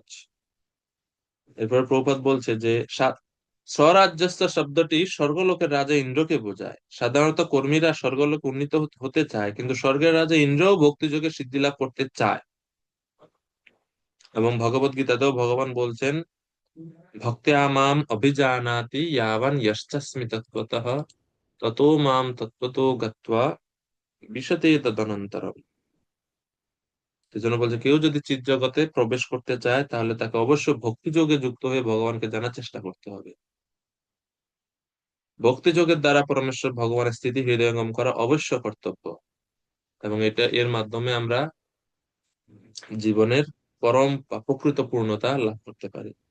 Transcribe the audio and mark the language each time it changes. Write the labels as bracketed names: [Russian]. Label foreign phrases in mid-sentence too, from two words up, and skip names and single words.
[Bangla] এরপর প্রভুপাদ বলছে যে স্বরাজ্যস্থ শব্দটি স্বর্গলোকের রাজা ইন্দ্রকে বোঝায়। সাধারণত কর্মীরা স্বর্গলোকে উন্নীত হতে চায়, কিন্তু স্বর্গের রাজা ইন্দ্রও ভক্তিযোগে সিদ্ধি লাভ করতে চায়। এবং ভগবত গীতাতেও ভগবান বলছেন, [Sanskrit] ভক্ত্যা মাম অভিজানাতি ইয়াবান যশ্চাস্মি তত্ত্বতঃ ততো মাম তত্ত্বতো গত্বা বিশতে তদনন্তরম। [Bangla] সেজন্য বলছে কেউ যদি চিৎ জগতে প্রবেশ করতে চায় তাহলে তাকে অবশ্যই ভক্তি যোগে যুক্ত হয়ে ভগবানকে জানার চেষ্টা করতে হবে। ভক্তি যোগের দ্বারা পরমেশ্বর ভগবানের স্থিতি হৃদয়ঙ্গম করা অবশ্য কর্তব্য, এবং এটা এর মাধ্যমে আমরা জীবনের পরম বা প্রকৃত পূর্ণতা লাভ করতে পারি।